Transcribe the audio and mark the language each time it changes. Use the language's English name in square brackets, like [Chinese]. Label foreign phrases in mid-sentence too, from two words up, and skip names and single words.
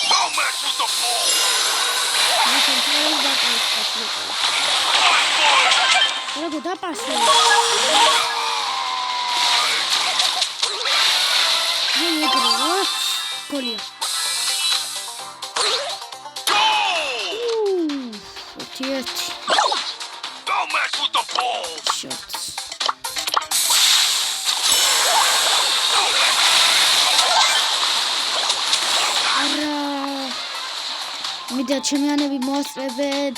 [Georgian] რა დაპასე. გოლია. [English] Don't mess with the ball. Shots. [Georgian] მიდა ჩემიანები მოსწრებენ.